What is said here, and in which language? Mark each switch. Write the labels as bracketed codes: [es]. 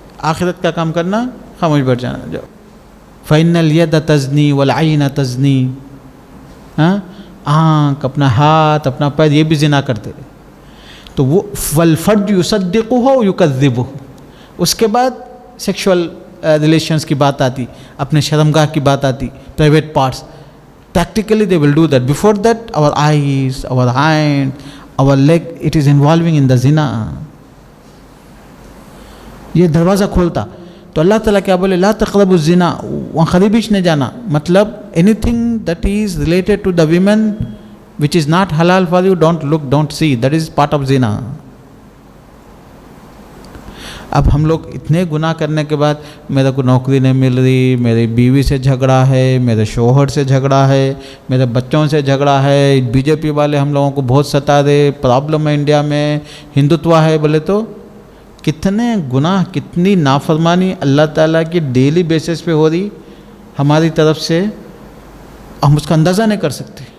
[ur] آخرت کا کام کرنا، خاموش بیٹھ جانا. جاؤ. [ar] فَإِنَّ الْيَدَ تَزْنِي وَالْعَيْنَ تَزْنِي. [ur] آنکھ، اپنا ہاتھ، اپنا پیر، یہ بھی زنا کرتے. تو وہ [ar] وَالْفَرْجُ يُصَدِّقُهُ وَيُكَذِّبُهُ. [ur] اس کے بعد سیکشول ریلیشنز کی بات آتی، اپنے شرمگاہ کی بات آتی، private parts. [en] Practically they will do that. Before that, our eyes, our hand, our leg, it is involving in the zina. [ur] یہ دروازہ کھولتا. تو اللہ تعالیٰ کیا بولے؟ [ar] لا تقربوا الزنا، [ur] وہاں قریبش نہیں جانا. [en] مطلب anything that is related to the women which is not halal for you, don't look, don't see. That is part of zina. [ur] اب ہم لوگ اتنے گناہ کرنے کے بعد میرے کو نوکری نہیں مل رہی، میری بیوی سے جھگڑا ہے، میرے شوہر سے جھگڑا ہے، میرے بچوں سے جھگڑا ہے، بی جے پی والے ہم لوگوں کو بہت ستا دے، پرابلم ہے انڈیا میں، ہندوتوا ہے، بولے تو کتنے گناہ، کتنی نافرمانی اللہ تعالیٰ کی ڈیلی بیسس پہ ہو رہی ہماری طرف سے، ہم اس کا اندازہ نہیں کر سکتے.